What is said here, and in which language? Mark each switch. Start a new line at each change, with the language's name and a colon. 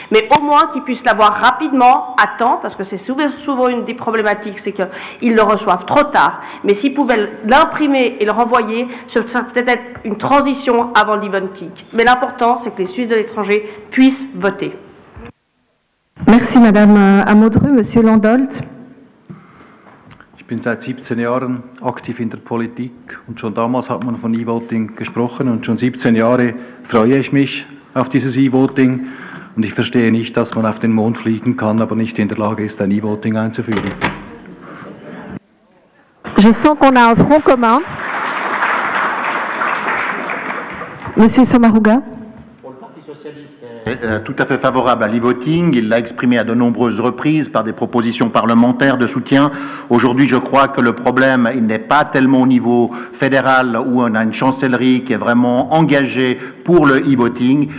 French: Mais au moins qu'ils puissent l'avoir rapidement, à temps, parce que c'est souvent une des problématiques, c'est qu'ils le reçoivent trop tard. Mais s'ils pouvaient l'imprimer et le renvoyer, ça peut être une transition avant l'e-voting. Mais l'important, c'est que les Suisses de l'étranger puissent voter. Merci Madame Amodru. Monsieur Landolt.
German: Ich bin seit 17 Jahren aktiv in der Politik und schon damals hat man von E-Voting gesprochen und schon 17 Jahre freue ich mich auf dieses E-Voting und ich verstehe nicht, dass man auf den Mond fliegen kann, aber nicht in der Lage ist, ein E-Voting einzuführen.
French: Je sens qu'on a un front commun. Monsieur Sommaruga. Tout à fait favorable à l'e-voting. Il l'a exprimé à de nombreuses reprises par des propositions parlementaires de soutien. Aujourd'hui, je crois que le problème, il n'est pas tellement au niveau fédéral où on a une chancellerie qui est vraiment engagée pour le e-voting.